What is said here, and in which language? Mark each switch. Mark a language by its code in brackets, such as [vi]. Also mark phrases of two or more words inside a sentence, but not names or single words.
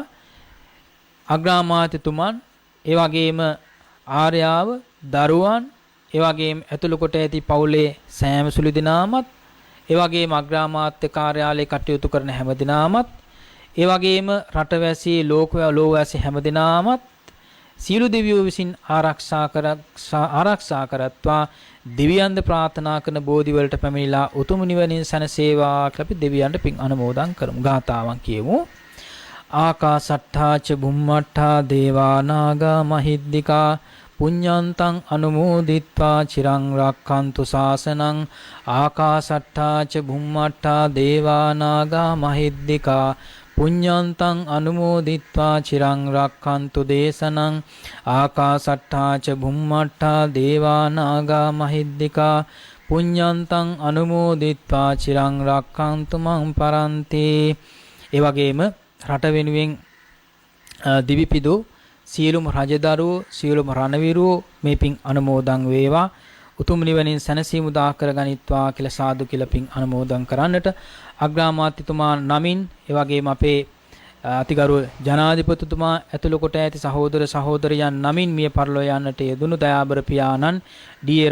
[si] අග්‍රාමාත්‍යතුමන් ඒ වගේම ආර්යාව දරුවන් ඒ වගේම ඇතුළු කොට ඇති පවුලේ සෑම සුළු දිනාමත් ඒ වගේම අග්‍රාමාත්‍ය කාර්යාලයේ කටයුතු කරන හැම දිනාමත් ඒ වගේම රටවැසී ලෝකවැසී හැම දිනාමත් සීල දෙවියෝ විසින් ආරක්ෂා කරත්වා. දෙවියන්ද ප්‍රාර්ථනා කරන බෝධි වලට පැමිණිලා උතුම් නිවනින් සැනසේවා කියලා අපි දෙවියන්ට පින් අනුමෝදන් කරමු. ගාතාවන් කියමු. [pi] ආකාසට්ඨා ච බුම්මට්ඨා දේවා නාග මහිද්దికා පුඤ්ඤන්තං අනුමෝදිත්වා චිරං රක්ඛන්තු ශාසනං. ආකාසට්ඨා ච බුම්මට්ඨා දේවා නාග මහිද්దికා පුඤ්ඤන්තං අනුමෝදිත්වා චිරං රක්ඛන්තු දේශනං. ආකාසට්ඨා ච බුම්මට්ඨා දේවා නාග මහිද්దికා පුඤ්ඤන්තං අනුමෝදිත්වා චිරං රක්ඛන්තු මං පරන්ති. [si] ඒ වගේම රට වෙනුවෙන් දිවිපිදු සියලුම රජදරුවෝ සියලුම රණවිරුවෝ මේ පින් අනුමෝදන් වේවා. උතුම් නිවනින් සැනසීම උදා කරගනිත්වා කියලා සාදු කියලා පින් අනුමෝදන් කරන්නට අග්‍රාමාත්‍යතුමා නමින් ඒ වගේම අපේ අතිගරු ජනාධිපතිතුමා ඇතුළු කොට ඇති සහෝදර සහෝදරයන් නමින් මිය පරලෝ යන්නට යෙදුණු දයාබර පියාණන් ඩී.ඒ.